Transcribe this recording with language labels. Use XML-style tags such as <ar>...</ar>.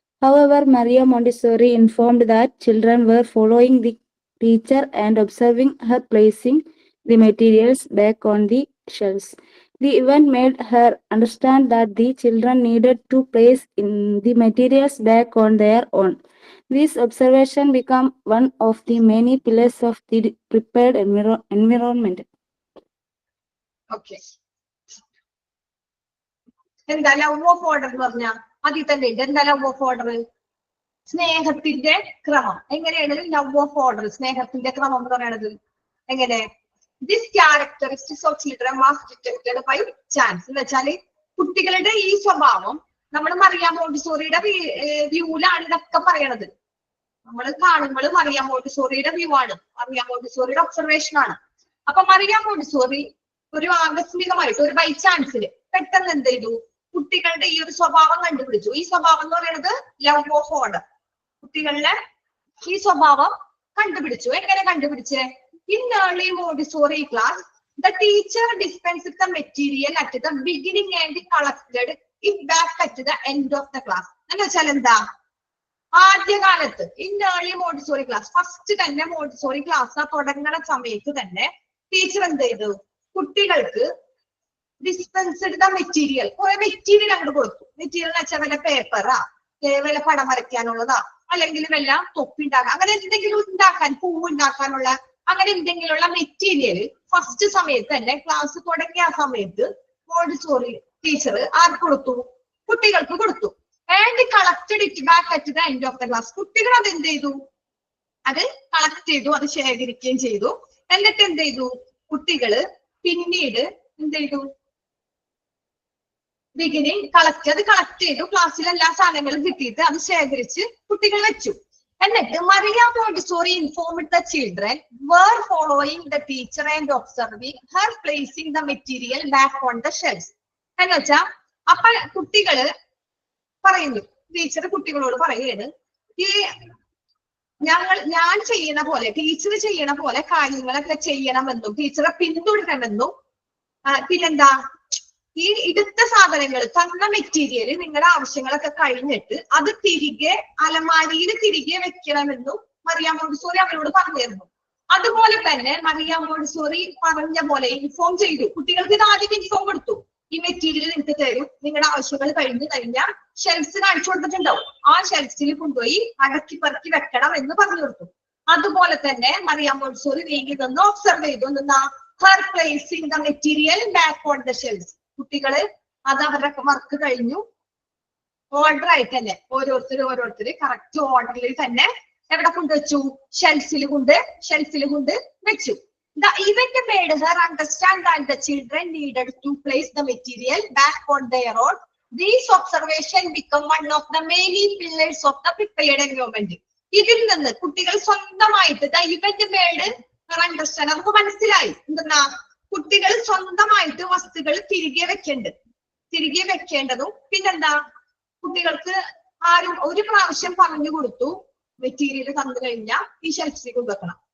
<en>However, Maria Montessori informed that children were following the teacher and observing her placing the materials back on the shelves. The event made her understand that the children needed to place in the materials back on their own. This observation became one of the many pillars of the prepared environment.</en> <ml>Okay, എന്താ love of order എന്ന് പറഞ്ഞാൽ അതിൽ തന്നെ ഉണ്ട്. എന്താ love of order? സ്നേഹത്തിന്റെ ക്രമം. എങ്ങനെയാണ് ലവ് ഓഫ് ഓർഡർ, സ്നേഹത്തിന്റെ ക്രമം എന്ന് പറയുന്നത്? എങ്ങനെ?</ml> <en>This characteristics of children was detected by chance.</en> <ml>എന്ന് വെച്ചാല് കുട്ടികളുടെ ഈ സ്വഭാവം നമ്മൾ മറിയാം മോണ്ടിസോറിയുടെ വ്യൂലാണ് ഇതൊക്കെ പറയണത്. നമ്മൾ കാണുമ്പോൾ മറിയാം മോണ്ടിസോറിയുടെ വ്യൂ ആണ്, മറിയാം മോണ്ടിസോറിയുടെ ഒബ്സർവേഷൻ ആണ്. അപ്പൊ മറിയാം മോണ്ടിസോറി ഒരു ആകസ്മികമായിട്ട് ഒരു ബൈ ചാൻസില് പെട്ടെന്ന് എന്ത് ചെയ്തു? കുട്ടികളുടെ ഈ ഒരു സ്വഭാവം കണ്ടുപിടിച്ചു. ഈ സ്വഭാവം എന്ന് പറയുന്നത് ലവ് ഓഫ് ഓർഡർ. കുട്ടികളുടെ ഈ സ്വഭാവം കണ്ടുപിടിച്ചു. എങ്ങനെ കണ്ടുപിടിച്ചേ?</ml> <en>In early Montessori class, the teacher dispensed the material at the beginning and collected it back at the end of the class.</en> <ml>എന്ന് വെച്ചാൽ എന്താ? ആദ്യകാലത്ത്</ml> <en>in early Montessori class,</en> <ml>first തന്നെ മോണ്ടിസോറി ക്ലാസ് തുടങ്ങുന്ന സമയത്ത് തന്നെ ടീച്ചർ എന്ത് ചെയ്തു? കുട്ടികൾക്ക്</ml> <en>dispensed the material,</en> <ml>കുറെ മെറ്റീരിയൽ അങ്ങോട്ട് കൊടുത്തു. മെറ്റീരിയൽ എന്ന് വെച്ചാൽ വല്ല പേപ്പറാ, വല്ല പടം വരയ്ക്കാനുള്ളതാ, അല്ലെങ്കിൽ വല്ല തൊപ്പി ഉണ്ടാക്കാൻ, അങ്ങനെ എന്തെങ്കിലും ഉണ്ടാക്കാൻ, പൂവ് ഉണ്ടാക്കാനുള്ള അങ്ങനെ എന്തെങ്കിലുള്ള മെറ്റീരിയൽ ഫസ്റ്റ് സമയത്ത് തന്നെ ക്ലാസ് തുടങ്ങിയ ആ സമയത്ത് മോണ്ടിസോറി ടീച്ചർ ആർക്ക് കൊടുത്തു? കുട്ടികൾക്ക് കൊടുത്തു.</ml> <en>And collected it back at the end of the class.</en> <ml>കുട്ടികൾ അത് എന്ത് ചെയ്തു? അത് കളക്ട് ചെയ്തു, അത് ശേഖരിക്കുകയും ചെയ്തു. എന്നിട്ട് എന്ത് ചെയ്തു? കുട്ടികള് പിന്നീട് എന്ത് ചെയ്തു? ബിഗിനിങ് അത് കളക്ട് ചെയ്തു. ക്ലാസ്സിൽ എല്ലാ സാധനങ്ങളും കിട്ടിയിട്ട് അത് ശേഖരിച്ച് കുട്ടികൾ വെച്ചു. എന്നിട്ട്</ml> <en>Maria Montessori informed the children were following the teacher and observing her placing the material back on the shelves.</en> <ml>എന്ന് വെച്ചാ അപ്പൊ കുട്ടികള് പറയുന്നു, ടീച്ചർ കുട്ടികളോട് പറയുകയാണ്, ഈ ഞാൻ ചെയ്യണ പോലെ, ടീച്ചർ ചെയ്യണ പോലെ കാര്യങ്ങളൊക്കെ ചെയ്യണമെന്നും ടീച്ചറെ പിന്തുടരണമെന്നും പിന്നെന്താ ഈ എടുത്ത സാധനങ്ങൾ തന്ന മെറ്റീരിയൽ നിങ്ങളുടെ ആവശ്യങ്ങളൊക്കെ കഴിഞ്ഞിട്ട് അത് തിരികെ അലമാരിയിൽ തിരികെ വെക്കണമെന്നും മറിയ മോണ്ടിസോറി അവരോട് പറഞ്ഞിരുന്നു. അതുപോലെ തന്നെ മറിയ മോണ്ടിസോറി പറഞ്ഞ പോലെ ഇൻഫോം ചെയ്തു. കുട്ടികൾക്ക് ഇത് ആദ്യം ഇൻഫോം കൊടുത്തു, ഈ മെറ്റീരിയൽ നിങ്ങൾക്ക് തരും, നിങ്ങളുടെ ആവശ്യങ്ങൾ കഴിഞ്ഞു കഴിഞ്ഞാൽ ഷെൽഫ്സ് കാണിച്ചു കൊടുത്തിട്ടുണ്ടാവും, ആ ഷെൽഫ്സിൽ കൊണ്ടുപോയി അടക്കി പെറുക്കി വെക്കണം എന്ന് പറഞ്ഞു കൊടുത്തു. അതുപോലെ തന്നെ മറിയ മോണ്ടിസോറി നീങ്ങി നിന്ന് ഒബ്സർവ് ചെയ്തു. എന്താ?</ml> <en>Her placing the material back on the shelves.</en> <ml>കുട്ടികള് അത് അവരുടെ വർക്ക് കഴിഞ്ഞു ഓർഡർ ആയിട്ട് തന്നെ ഓരോരുത്തർ കറക്റ്റ് ഓർഡറിൽ തന്നെ എവിടെ കൊണ്ടുവച്ചു? ഷെൽഫിൽ കൊണ്ട് വെച്ചു.</ml> <en>The event made her understand that the children needed to place the material back on their own. These observations become one of the many pillars of the prepared environment.</en> <ml>ഇതിൽ നിന്ന് കുട്ടികൾ സ്വന്തമായിട്ട്</ml> <en>the event made her understand,</en> <ml>നമുക്ക് മനസ്സിലായി എന്താ? കുട്ടികൾ സ്വന്തമായിട്ട് വസ്തുക്കൾ തിരികെ വെക്കേണ്ടതും പിന്നെന്താ? കുട്ടികൾക്ക് ആരും ഒരു പ്രാവശ്യം പറഞ്ഞു കൊടുത്തു മെറ്റീരിയൽ തന്നു കഴിഞ്ഞാൽ ഈ ഷെൽഫിൽ കൊണ്ടുവെക്കണം.</ml>